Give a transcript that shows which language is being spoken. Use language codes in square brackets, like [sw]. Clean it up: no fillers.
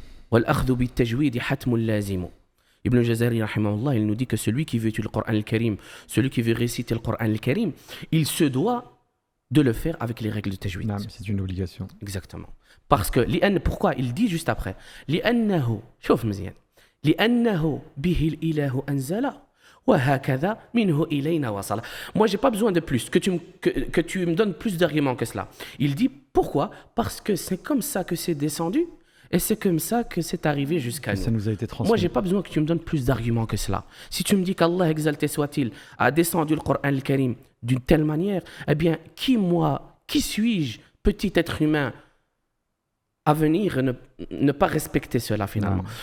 [ar] وَالْأَخْذُ بِالتَّجْوِيدِ حَتْمٌ لَازِمٌ. [fr] Ibn al-Jazari, rahimahullah, il nous dit que celui qui veut étudier le Coran al-Karim, celui qui veut réciter le Coran al-Karim, il se doit de le faire avec les règles de tajwid. C'est une obligation. Exactement. Parce que, pourquoi? Il dit juste après. [ar] لأنه, شوف مزيان. لأنه به الإله أنزل وهكذا منه إلينا وصل. [fr] Moi, j'ai pas besoin de plus, que tu me donnes plus d'arguments que cela. Il dit pourquoi? Parce que c'est comme ça que c'est descendu et c'est comme ça que c'est arrivé jusqu'à nous. Ça nous a été transmis. Moi, j'ai pas besoin que tu me donnes plus d'arguments que cela. Si tu me dis qu'Allah, exalté soit-il, a descendu le Coran al-Karim d'une telle manière, eh bien, qui suis-je, petit être humain, à venir et ne pas respecter cela finalement.